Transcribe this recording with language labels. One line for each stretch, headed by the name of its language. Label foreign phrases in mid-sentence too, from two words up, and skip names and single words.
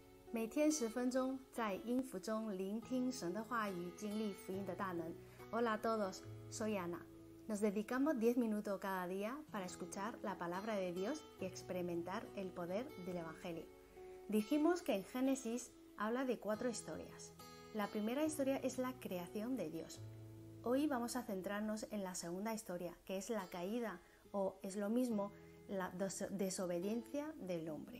Chinese: 每天10分钟，在音符中聆听神的话语，经历福音的大能。
Spanish: Hola a todos, soy Ana. Nos dedicamos 10 minutos cada día para escuchar la palabra de Dios y experimentar el poder del Evangelio. Dijimos que en Génesis habla de 4 historias. La primera historia es la creación de Dios. Hoy vamos a centrarnos en la segunda historia, que es la caída, o es lo mismo, la desobediencia del hombre.